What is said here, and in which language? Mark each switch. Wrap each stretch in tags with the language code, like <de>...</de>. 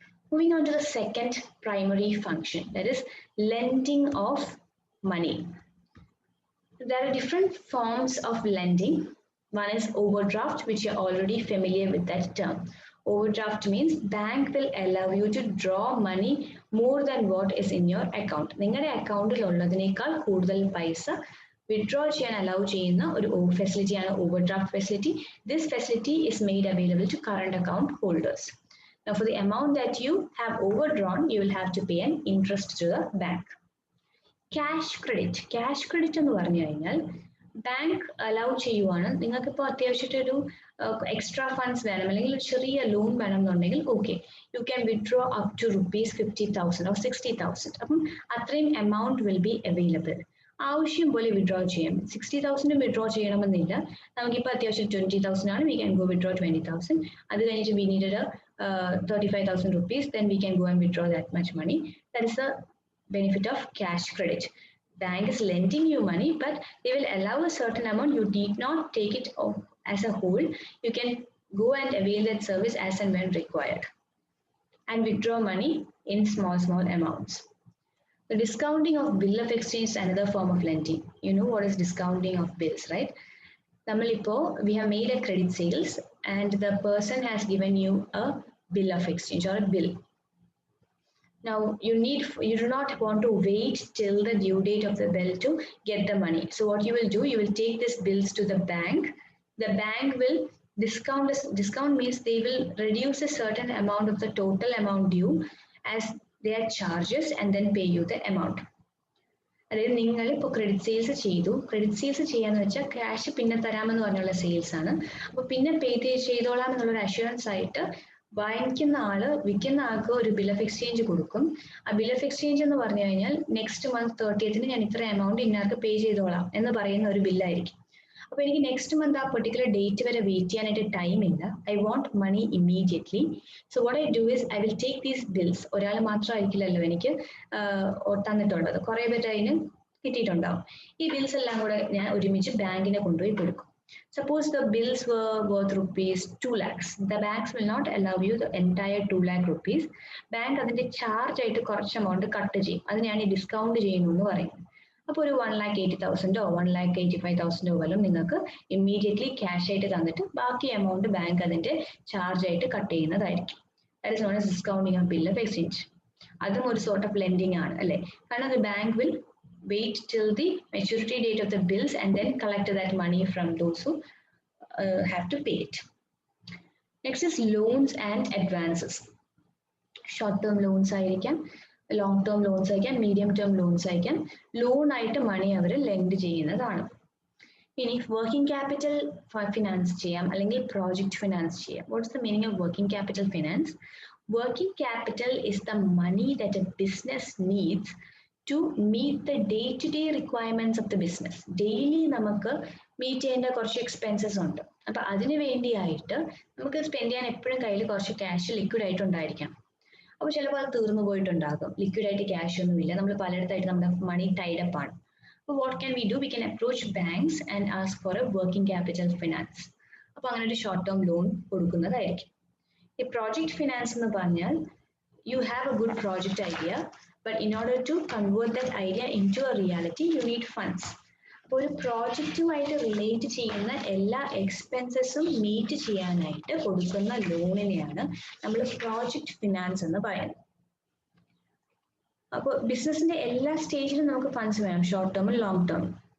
<en>Moving on to the second primary function, that is lending of money. There are different forms of lending. One is overdraft, which you're already familiar with that term. Overdraft means bank will allow you to draw money more than what is in your account.</en> <ml>നിങ്ങളുടെ അക്കൗണ്ടിൽ ഉള്ളതിനേക്കാൾ കൂടുതൽ പൈസ withdraw ചെയ്യാൻ allow ചെയ്യുന്ന ഒരു ഫെസിലിറ്റിയാണ് overdraft facility.</ml> <en>This facility is made available to current account holders. Now, for the amount that you have overdrawn, you will have to pay an interest to the bank. Cash credit</en> <ml>എന്ന് പറഞ്ഞു കഴിഞ്ഞാൽ bank allow ചെയ്യുവാണ്. നിങ്ങൾക്ക് ഇപ്പോൾ അത്യാവശ്യമായിട്ട് ഒരു extra funds വേണം അല്ലെങ്കിൽ ഒരു ചെറിയ ലോൺ വേണം എന്നുണ്ടെങ്കിൽ</ml> <en>Okay, you can withdraw up to ₹50,000 or 60,000.</en> <ml>അപ്പം അത്രയും എമൗണ്ട്</ml> <en>Will be available.</en> <ml>ആവശ്യം പോലെ വിഡ്രോ ചെയ്യാം. 60,000 വിഡ്രോ ചെയ്യണമെന്നില്ല. നമുക്കിപ്പോൾ അത്യാവശ്യം 20,000 ആണ്,</ml> <en>We can go withdraw 20,000.</en> <ml>അത് കഴിഞ്ഞിട്ട്</ml> <en>We needed ₹35,000, then we can go and withdraw that much money. That is the benefit of cash credit. Bank is lending you money, but they will allow a certain amount. You need not take it as a whole. You can go and avail that service as and when required and withdraw money in small amounts. The discounting of bill of exchange is another form of lending. You know what is discounting of bills, right? We have made a credit sales and the person has given you a bill of exchange or a bill. Now you do not want to wait till the due date of the bill to get the money. So what you will do, you will take these bills to the bank. The bank will discount means they will reduce a certain amount of the total amount due as their charges and then pay you the amount.</en> <ml>അതായത് നിങ്ങൾ ഇപ്പോൾ credit sales ചെയ്തു, credit sales ചെയ്യാന്ന് വെച്ചാൽ cash പിന്നെ തരാമെന്ന് പറഞ്ഞുള്ള sales ആണ്. അപ്പോൾ പിന്നെ പേ ചെയ്തോളാം എന്നുള്ളൊരു അഷുറൻസ് ആയിട്ട് വാങ്ങിക്കുന്ന ആള് വിൽക്കുന്ന ആൾക്ക് ഒരു ബിൽ ഓഫ് എക്സ്ചേഞ്ച് കൊടുക്കും. ആ ബിൽ ഓഫ് എക്സ്ചേഞ്ച് എന്ന് പറഞ്ഞു കഴിഞ്ഞാൽ നെക്സ്റ്റ് മന്ത് 30th ഞാൻ ഇത്ര എമൗണ്ട് ഇന്നാർക്ക് പേ ചെയ്തോളാം എന്ന് പറയുന്ന ഒരു ബില്ലായിരിക്കും. അപ്പൊ എനിക്ക് നെക്സ്റ്റ് മന്ത് ആ പെർട്ടിക്കുലർ ഡേറ്റ് വരെ വെയിറ്റ് ചെയ്യാനായിട്ട് ടൈം ഇല്ല.</ml> <en>I want money immediately. So what I do is I will take these bills.</en> <ml>ഒരാൾ മാത്രമായിരിക്കില്ലല്ലോ എനിക്ക് തന്നിട്ടുള്ളത്, കുറെ പേര് അതിന് കിട്ടിയിട്ടുണ്ടാവും. ഈ ബിൽസ് എല്ലാം കൂടെ ഞാൻ ഒരുമിച്ച് ബാങ്കിനെ കൊണ്ടുപോയി കൊടുക്കും.</ml> <en>Suppose the bills were worth ₹2 lakhs. The banks will not allow you the entire 2 lakh rupees.</en> <ml>Bank അതിന്റെ ചാർജ് ആയിട്ട് കുറച്ച് എമൗണ്ട് കട്ട് ചെയ്യും. അതിനാണ് ഈ ഡിസ്കൗണ്ട് ചെയ്യുന്നു എന്ന് പറയുന്നത്. അപ്പോൾ ഒരു 1,80,000 1,85,000 വല്ലതും നിങ്ങൾക്ക് ഇമ്മീഡിയറ്റ്ലി ക്യാഷ് ആയിട്ട് തന്നിട്ട് ബാക്കി എമൗണ്ട് ബാങ്ക് അതിന്റെ ചാർജ് ആയിട്ട് കട്ട് ചെയ്യുന്നതായിരിക്കും.</ml> <en>That is known as discounting of bill of exchange.</en> <ml>അതും ഒരു</ml> <en>sort of lending</en> <ml>ആണ് അല്ലേ?</ml> <en>കാരണം the bank will wait till the maturity date of the bills and then collect that money from those who have to pay it. Next is loans and advances.</en> <ml>Short term loans ആയിരിക്കാം, long term loans ആയിരിക്കാം, medium term loans ആയിരിക്കാം. Loan ആയിട്ട് മണി അവർ lent ചെയ്യുന്നതാണ്. ഇനി working capital finance ചെയ്യാം അല്ലെങ്കിൽ project finance ചെയ്യാം.</ml> <en>What's the meaning of working capital finance? Working capital is the money that a business needs to meet the day-to-day requirements of the business.</en> <ml>Daily നമുക്ക് meet ചെയ്യേണ്ട കുറച്ച് expenses ഉണ്ട്. അപ്പൊ അതിന് വേണ്ടിയായിട്ട് നമുക്ക് സ്പെൻഡ് ചെയ്യാൻ എപ്പോഴും കയ്യിൽ കുറച്ച് ക്യാഷ് ലിക്വിഡ് ആയിട്ട് ഉണ്ടായിരിക്കണം. അപ്പൊ ചിലപ്പോൾ അത് തീർന്നു പോയിട്ടുണ്ടാകും, ലിക്വിഡ് ആയിട്ട് ക്യാഷ് ഒന്നുമില്ല, നമ്മൾ പലയിടത്തായിട്ട് നമ്മുടെ മണി ടൈഡപ്പ് ആണ്. അപ്പോൾ</ml> <en>What can we do? We can approach banks and ask for a working capital finance.</en> <ml>അപ്പൊ അങ്ങനെ ഒരു ഷോർട്ട് ടേം ലോൺ കൊടുക്കുന്നതായിരിക്കും. ഈ പ്രോജക്റ്റ് ഫിനാൻസ് എന്ന് പറഞ്ഞാൽ</ml> <en>you have a good project idea, but in order to convert that idea into a reality, you need funds.</en> <ml>അപ്പോൾ ഒരു പ്രോജക്റ്റുമായിട്ട് relate ചെയ്യുന്ന എല്ലാ എക്സ്പെൻസസും മീറ്റ് ചെയ്യാനായിട്ട് കൊടുക്കുന്ന ലോണിനെയാണ് നമ്മൾ പ്രോജക്റ്റ് ഫിനാൻസ് എന്ന് പറയുന്നത്. അപ്പോൾ ബിസിനസിന്റെ എല്ലാ സ്റ്റേജിലും നമുക്ക് ഫണ്ട്സ് വേണം, ഷോർട്ട് ടേമും ലോങ് ടേമും.</ml>